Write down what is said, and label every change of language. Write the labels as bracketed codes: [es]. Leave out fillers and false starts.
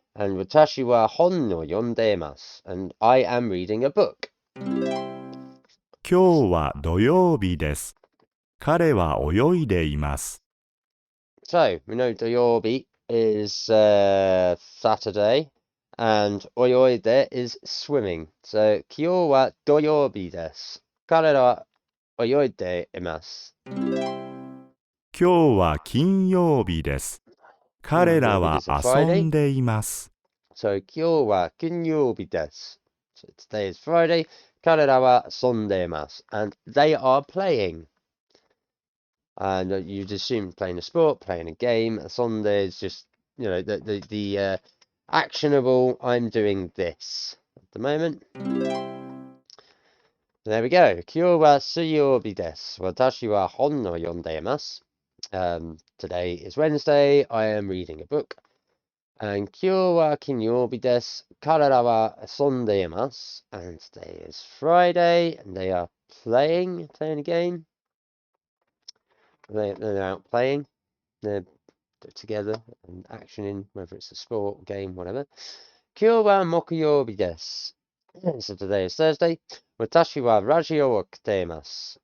[ja] And 私は本を読んでいます。 [en] And I am reading a book. [ja] 今日は土曜日です。彼は泳いでいます。 [en] So, we know 土曜日 is Saturday, and 泳いで is swimming. [ja] So, 今日は土曜日です。彼らは泳いでいます。今日は金曜日です。彼らは遊んでいます。 So, 今日は金曜日です。 [en] So, today is Friday. [ja] 彼らは遊んでいます。 [en] And they are playing. And you'd assume playing a sport, playing a game. Sunday is just, you know, the actionable, I'm doing this at the moment. There we go. [ja] 今日は水曜日です。私は本を読んでいます。 [en] Today is Wednesday. I am reading a book. [ja] And 今日は金曜日です。彼らは遊んでいます。 [en] And today is Friday. And they are playing a game. They're out playing. They're together and actioning, whether it's a sport, game, whatever. [ja] 今日は木曜日です。 [en] So today is Thursday. [ja] 私はラジオを聞いています。